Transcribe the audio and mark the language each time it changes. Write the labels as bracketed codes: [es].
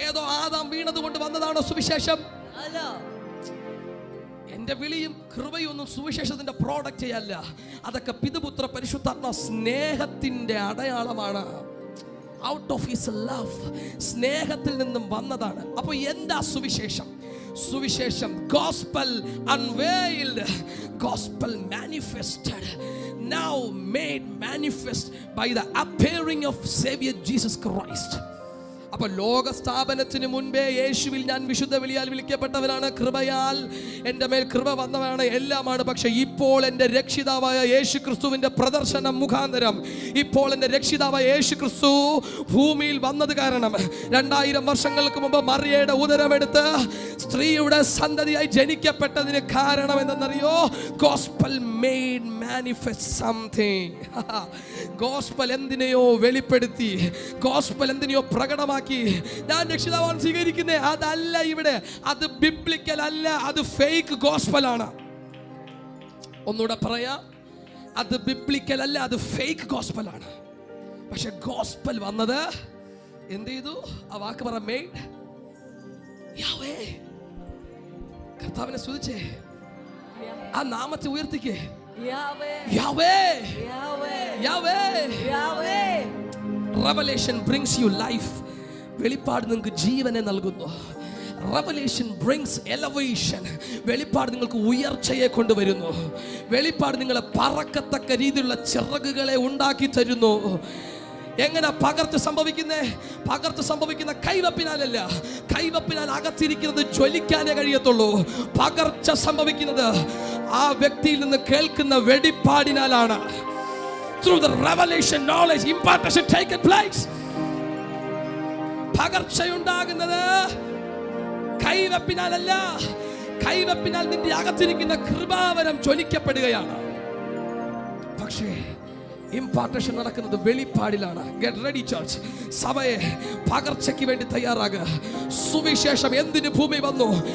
[ml] ഏതോ ആദാം വീണത് കൊണ്ട് വന്നതാണോ സുവിശേഷം? അല്ല. എന്റെ വിളിയും കൃപയും ഒന്നും സുവിശേഷത്തിന്റെ പ്രോഡക്റ്റ് അല്ല. അതൊക്കെ പിതൃപുത്ര പരിശുദ്ധാത്മ സ്നേഹത്തിന്റെ അടയാളമാണ്. [en] out of his love, [ml] സ്നേഹത്തിൽ നിന്നും വന്നതാണ്. അപ്പോൾ എന്താ സുവിശേഷം? [en] സുവിശേഷം gospel unveiled, gospel manifested, now made manifest by the appearing of Savior Jesus Christ. [ml] അപ്പൊ ലോക സ്ഥാപനത്തിന് മുൻപേ യേശുവിൽ ഞാൻ വിശുദ്ധ വിളിയാൽ വിളിക്കപ്പെട്ടവനാണ്, കൃപയാൽ എൻ്റെ മേൽ കൃപ വന്നവനാണ്, എല്ലാമാണ്. പക്ഷെ ഇപ്പോൾ എൻ്റെ രക്ഷിതാവായ യേശു ക്രിസ്തുവിൻ്റെ പ്രദർശനം മുഖാന്തരം, ഇപ്പോൾ എൻ്റെ രക്ഷിതാവായ യേശു ക്രിസ്തു ഭൂമിയിൽ വന്നത് കാരണം 2000 വർഷങ്ങൾക്ക് മുമ്പ് മറിയയുടെ ഉദരമെടുത്ത് സ്ത്രീയുടെ സന്തതിയായി ജനിക്കപ്പെട്ടതിന് കാരണം എന്തെന്നറിയോ? [en] Gospel made manifest something. [ml] Gospel എന്തിനെയോ വെളിപ്പെടുത്തി, ഗോസ്പൽ എന്തിനെയോ പ്രകടമാക്കി. ഞാൻ രക്ഷിതാവാണ് സ്വീകരിക്കുന്നത്, അതല്ല ഇവിടെ. അത് ബിബ്ലിക്കൽ അല്ല, അത് ഫേക്ക് ഗോസ്പൽ ആണ്. ഒന്നുകൂടെ പറയാം, അത് ബിബ്ലിക്കൽ അല്ല, അത് ഫേക്ക് ഗോസ്പൽ ആണ്. പക്ഷെ ഗോസ്പൽ വന്നത് എന്ത് ചെയ്തു? ആ വാക്ക് പറ, മെയ്ഡ്. യാവേ, കർത്താവിനെ സ്തുതിച്ചേ, ആ നാമത്തെ ഉയർത്തിക്കേ. Yahweh, Yahweh, Yahweh, Yahweh. [en] Revelation brings you life. [ml] വെളിപ്പാട് നിങ്ങൾക്ക് ജീവനെ നൽകുന്നു. [en] Revelation brings elevation. [ml] വെളിപ്പാട് നിങ്ങൾക്ക് ഉയർച്ചയെ കൊണ്ടുവരുന്നു. വെളിപ്പാട് നിങ്ങളെ പറക്കത്തക്ക രീതിയിലുള്ള ചിറകുകളെ ഉണ്ടാക്കി തരുന്നു. എങ്ങനെ പകർച്ച സംഭവിക്കുന്നേ? പകർച്ച സംഭവിക്കുന്ന കൈവപ്പിനാലല്ല. കൈവപ്പിനാൽ അകത്തിരിക്കുന്നത് ജ്വലിക്കാനേ കഴിയത്തുള്ളൂ. പകർച്ച സംഭവിക്കുന്നത് ആ വ്യക്തിയിൽ നിന്ന് കേൾക്കുന്ന വെളിപ്പാടിനാലാണ്. [en] Through the revelation, knowledge, impartation taken place. [ml] പകർച്ചയുണ്ടാകുന്നത് കൈവപ്പിനാലല്ല. കൈവപ്പിനാൽ നിന്റെ അകത്തിരിക്കുന്ന കൃപാവരം ജ്വലിക്കപ്പെടുകയാണ്. പക്ഷേ ഇംപാർട്ടേഷൻ നടക്കുന്നത് വെളിപ്പാടിലാണ്. [en] Get ready church. [ml] സഭയെ പകർച്ചയ്ക്ക് വേണ്ടി തയ്യാറാകുക. സുവിശേഷം എന്തിന് ഭൂമി വന്നു?